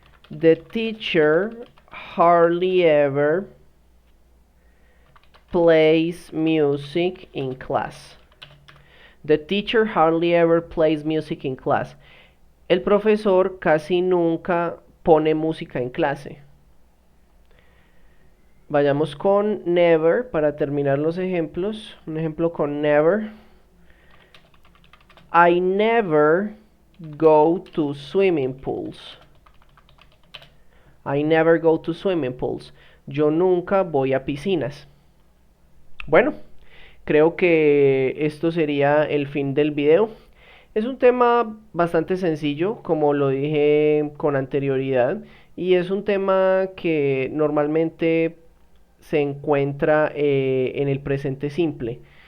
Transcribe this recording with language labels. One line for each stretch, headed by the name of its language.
English: The teacher hardly ever plays music in class. The teacher hardly ever plays music in class.
Spanish: El profesor casi nunca pone música en clase. Vayamos con never para terminar los ejemplos. Un ejemplo con never.
English: I never go to swimming pools. I never go to swimming pools.
Spanish: Yo nunca voy a piscinas. Bueno, creo que esto sería el fin del video. Es un tema bastante sencillo, como lo dije con anterioridad, y es un tema que normalmente se encuentra en el presente simple,